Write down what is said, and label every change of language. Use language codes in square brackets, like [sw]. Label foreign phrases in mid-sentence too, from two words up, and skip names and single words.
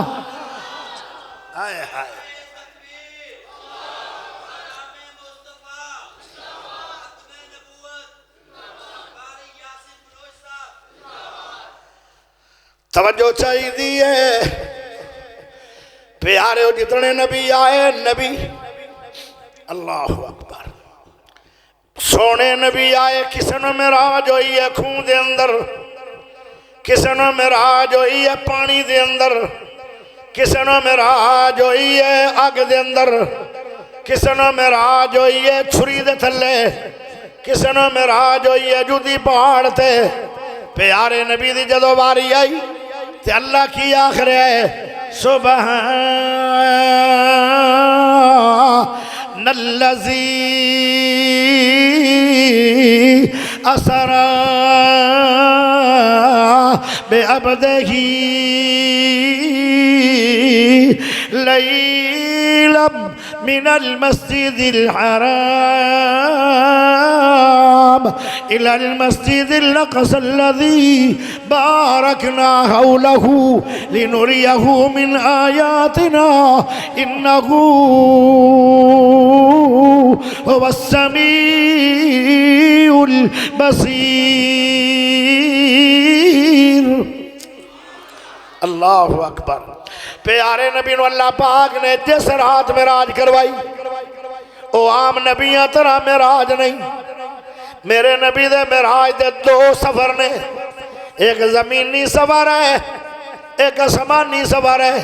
[pa] آئے آئے توجہ چاہیے دیئے پیارے ہو جتنے نبی آئے، نبی [ar] اللہ اکبر [pa] سونے نبی آئے، کسے نو معراج ہوئی ہے خون دے اندر، کسے نو معراج ہوئی ہے پانی دے اندر، کسے نو معراج ہوئی ہے آگ دے اندر، کسے نو معراج ہوئی ہے چھری دے تھلے، کسے نو معراج ہوئی ہے جودی پہاڑ تے۔ پیارے نبی دی جدو باری آئی تے اللہ کی آخر ہے سبحان [ar] الذی اسرا بعبدہ لیلا من المسجد الحرام إلى المسجد الأقصى الذي باركنا حوله لنريه من آياتنا إنه هو السميع البصير۔ اللہ اکبر۔ [pa] پیارے نبی نو اللہ پاک نے جس رات معراج کروائی، او عام نبیاں طرح معراج نہیں، میرے نبی دے معراج دے 2 سفر نے، ایک زمینی سفر ہے ایک آسمانی سفر ہے۔